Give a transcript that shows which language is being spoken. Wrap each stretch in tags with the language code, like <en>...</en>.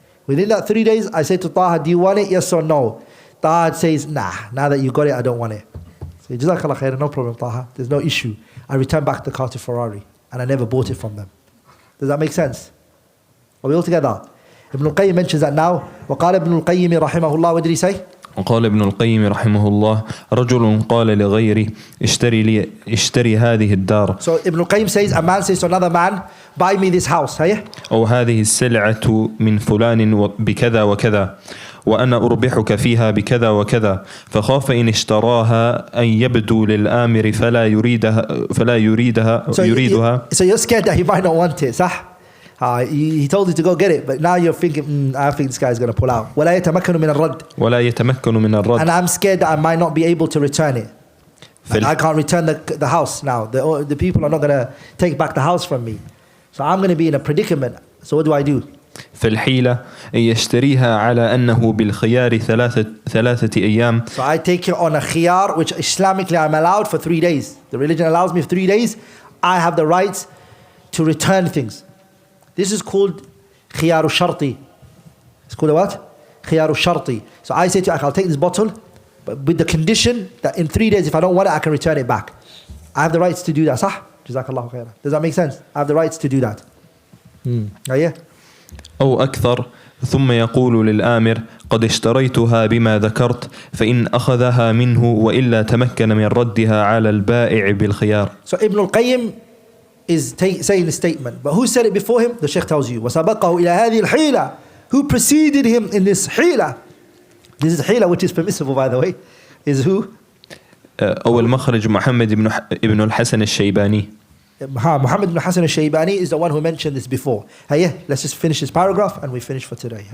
<en>Within that 3 days, I say to Taha, do you want it? Yes or no? Taha says, nah, now that you got it, I don't want it. So, Jazakallah khair, no problem, Taha. There's no issue. I return back the car to Ferrari, and I never bought it from them. Does that make sense? Are we all together? Ibn al-Qayyim mentions that now.</en> <ar>وقال ابن القيم رحمه الله,</ar> <en>what did he say?</en> <ar>وقال ابن القيم رحمه الله رجل قال لغيره اشتري هذه الدار.</ar> <en>So Ibn al-Qayyim says, a man says to another man, buy me this house.</en> <ar>أو هذه السلعة من فلان بكذا وكذا وأنا أربحك فيها بكذا وكذا فخاف إن اشتراها أن يبدو للآمر فلا يريدها.</ar> <en>So you're scared that he might not want it, صح? He told you to go get it, but now you're thinking, I think this guy's going to pull out.</en> <ar>ولا يتمكن من الرد.</ar> <en>And I'm scared that I might not be able to return it. And I can't return the house now. The people are not going to take back the house from me. So I'm going to be in a predicament. So what do I do?</en> <ar>فالحيلة أن يشتريها على أنه بالخيار ثلاثة أيام.</ar> <en>So I take it on a khiyar, which Islamically I'm allowed for 3 days. The religion allows me for 3 days. I have the rights to return things. This is called khiyaru sharti. It's called a what? Khiyaru sharti. So I say to you, I'll take this bottle, but with the condition that in 3 days, if I don't want it, I can return it back. I have the rights to do that. Sah? Jazakallahu khairan. Does that make sense? I have the rights to do that. Yeah.</en> <ar>أو أكثر ثم يقول للآمر قد اشتريتها بما ذكرت فإن أخذها منه وإلا تمكن من ردها على البائع بالخيار.</ar> <en>So Ibn al-Qayyim is saying the statement. But who said it before him? The Shaykh tells you.</en> <ar>وَسَبَقَهُ إِلَى هَذِهِ الْحِيلَةِ.</ar> <en>Who preceded him in this hila? This is hila, which is permissible, by the way. Is who?</en> <ar>أول مخرج محمد ابن الحسن الشيباني.</ar> <en>Muhammad ibn Hassan al-Shaybani is the one who mentioned this before. Hey, let's just finish this paragraph and we finish for today.</en>